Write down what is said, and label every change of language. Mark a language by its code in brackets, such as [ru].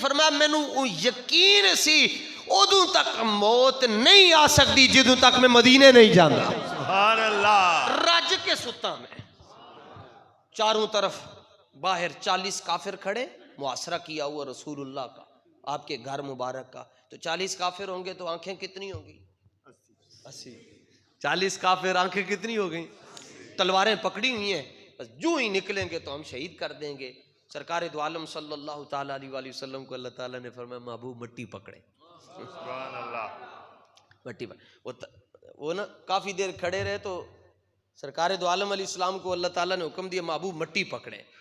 [pa] فرمایا مینوں یقین سی ادو تک موت نہیں آ سکتی جدوں تک میں مدینے نہیں جانا. [ur] سبحان اللہ. [pa] رج کے ستا میں [ur] چاروں طرف باہر 40 کافر کھڑے، محاصرہ کیا ہوا رسول اللہ کا، آپ کے گھر مبارک کا. تو 40 کافر ہوں گے تو آنکھیں کتنی ہوں گی؟ 80. 40 کافر، آنکھیں کتنی ہو گئیں؟ تلواریں پکڑی ہوئی ہیں، بس جو ہی نکلیں گے تو ہم شہید کر دیں گے. سرکار دو عالم صلی اللہ تعالیٰ علیہ وآلہ وسلم کو اللہ تعالیٰ نے فرمایا محبوب مٹی پکڑے. سبحان اللہ. مٹی وہ نا کافی دیر کھڑے رہے تو سرکار دو عالم علیہ السلام کو اللہ تعالیٰ نے حکم دیا محبوب مٹی پکڑے.